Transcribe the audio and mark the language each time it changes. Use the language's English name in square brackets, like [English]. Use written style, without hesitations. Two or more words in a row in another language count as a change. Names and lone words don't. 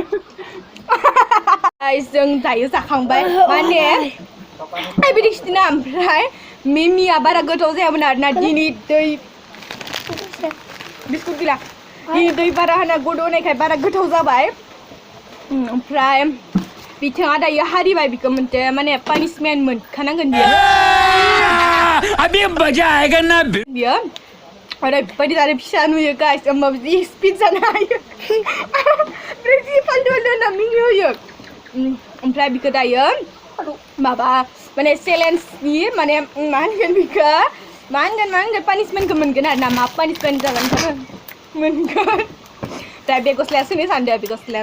[Bodo] Guys, Jwng dayo जाखांबाय माने आइ बिदि खिथिना ओमफ्राय मिमिया बारा गोथाव जायामोन आरोना दिनै दै बिस्कुट गैला दिनै दै बारा होना गद'नायखाय बारा गोथाव जाबाय ओमफ्राय बिथाङा दायो हारिबाय बिखौ मोनसे माने पानिशमेन्ट मोनखानांगोन बियो [Hindi] अभी मजा आएगा ना [Bodo] बियो ओरैबायदि आरो फिसा नुयो गाइस होमबाबो जि स्पिड जानो हायो ओमफ्राय जि फालतु होनना मिनिहोयो ओमफ्राय बिखौ दायो माबा माने चेलेन्जनि माने मा होनगोन बिखौ मा होनगोन पानिशमेन्टखौ मोनगोन आरो ना मा पानिशमेन्ट जागोन मोनगोन दा बे गस्लाया सोनो सानदों बे गस्लाया